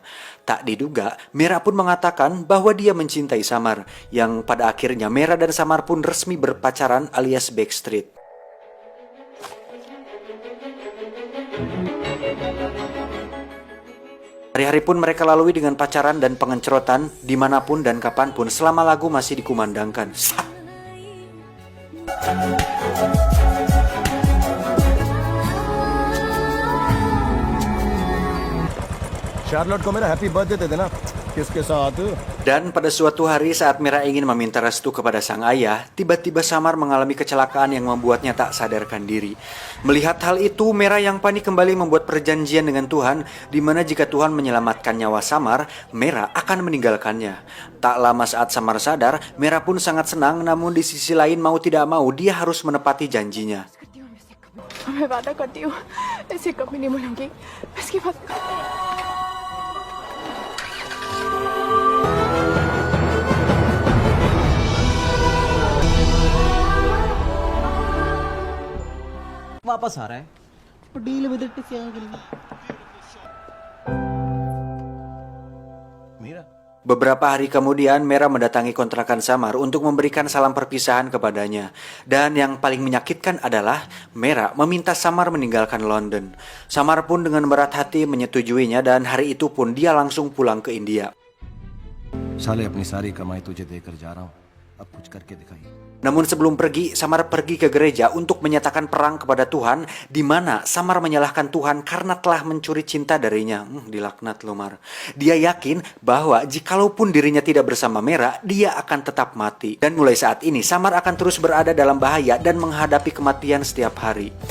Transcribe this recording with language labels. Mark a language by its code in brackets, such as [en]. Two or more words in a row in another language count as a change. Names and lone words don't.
[id] Tak diduga, Mera pun mengatakan bahwa dia mencintai Samar, yang pada akhirnya Mera dan Samar pun resmi berpacaran alias backstreet. Hari-hari pun mereka lalui dengan pacaran dan pengencerotan dimanapun dan kapanpun selama lagu masih dikumandangkan. [hi] शार्लोट को मेरा [en] happy birthday [hi] दे देना किसके साथ. [id] Dan pada suatu hari saat Mera ingin meminta restu kepada sang ayah, tiba-tiba Samar mengalami kecelakaan yang membuatnya tak sadarkan diri. Melihat hal itu, Mera yang panik kembali membuat perjanjian dengan Tuhan, di mana jika Tuhan menyelamatkan nyawa Samar, Mera akan meninggalkannya. Tak lama saat Samar sadar, Mera pun sangat senang, namun di sisi lain mau tidak mau dia harus menepati janjinya. [hi] मैं वादा करती हूँ ऐसे कभी नहीं भूलूंगी इसके बाद. वापस आ रहा है और [en] deal with it [hi] क्या करेंगे मेरा. [id] Beberapa hari kemudian, Mera mendatangi kontrakan Samar untuk memberikan salam perpisahan kepadanya. Dan yang paling menyakitkan adalah Mera meminta Samar meninggalkan London. Samar pun dengan berat hati menyetujuinya dan hari itu pun dia langsung pulang ke India. [hi] साले अपनी सारी कमाई तुझे देकर जा रहा हूँ अब कुछ करके दिखाइए. [id] Namun sebelum pergi, Samar pergi ke gereja untuk menyatakan perang kepada Tuhan, di mana Samar menyalahkan Tuhan karena telah mencuri cinta darinya. Dilaknat Lumar. Dia yakin bahwa jikalaupun dirinya tidak bersama Mera, dia akan tetap mati. Dan mulai saat ini, Samar akan terus berada dalam bahaya dan menghadapi kematian setiap hari.